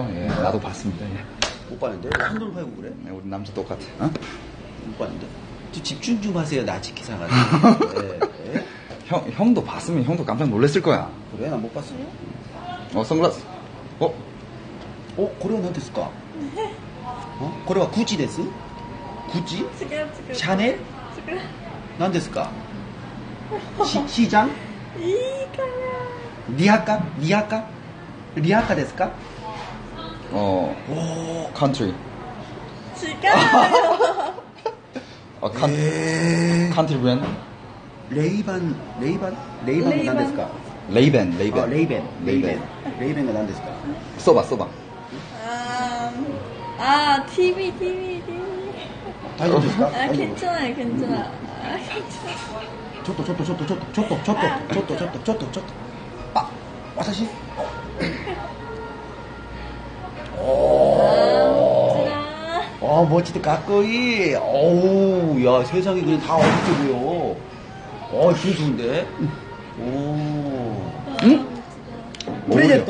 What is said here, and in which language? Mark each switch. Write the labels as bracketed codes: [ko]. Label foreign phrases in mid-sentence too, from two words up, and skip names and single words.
[ko] 예, 나도 봤습니다. 예. 못 봤는데? 왜 한눈 팔고 그래? 우리 남자 똑같아. 못 봤는데? 집중 좀 하세요, 나치키상한테. 네. 형도 봤으면 형도 깜짝 놀랐을 거야. 그래? 난 못 봤어. 선글라스. [ja] 고래와 何ですか? これはグッチです? [ko] 구찌? 샤넬? [ja] 何ですか? [ko] 시장? 리하카? [ja] リハカですか? [en] country. country brand? [ja] 레이반은 何ですか? [ko] 레이벤. [ja] 레이벤가 何ですか? [ko] 써봐. TV. [ja] 다이조부 ですか? [ko] 괜찮아요. [ja] ちょっと。私? [ko] 멋지다, 가까이. 야, 세상이 그냥 다 어둡게 보여. 기분 좋은데? 프레젠토?